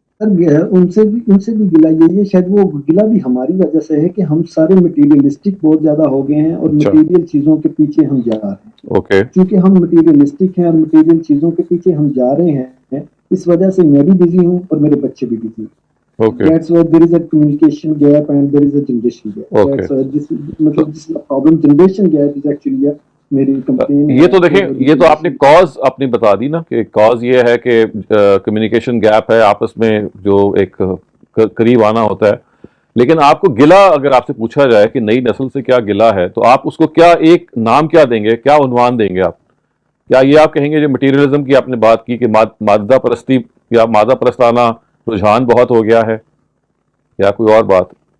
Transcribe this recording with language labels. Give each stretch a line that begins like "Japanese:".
Urdu: ان سے بھی گلا یہی ہے, شاید وہ گلا بھی ہماری وجہ سے ہے کہ ہم سارے مٹیریلسٹک بہت زیادہ ہو گئے ہیں اور مٹیریل چیزوں کے پیچھے ہم جا رہے ہیں. کیونکہ ہم مٹیریلسٹک ہیں اور مٹیریل چیزوں کے پیچھے ہم جا رہے ہیں, اس وجہ سے میں بھی بزی ہوں اور میرے بچے بھی بزی ہیں.
English: That's why there is a communication gap and there is a generation gap. That's why this problem generation gap is actually میری complain.
Urdu: یہ تو دیکھیں, یہ تو آپ نے کاز اپنی بتا دی نا, کہ کاز یہ ہے کہ کمیونیکیشن گیپ ہے آپس میں, جو ایک قریب آنا ہوتا ہے. لیکن آپ کو گلا اگر آپ سے پوچھا جائے کہ نئی نسل سے کیا گلا ہے, تو آپ اس کو کیا ایک نام کیا دیں گے, کیا عنوان دیں گے آپ؟ کیا یہ آپ کہیں گے جو مٹیریلزم کی آپ نے بات کی کہ مادہ پرستی یا مادہ پرستانہ رجحان بہت ہو گیا ہے, یا کوئی اور بات؟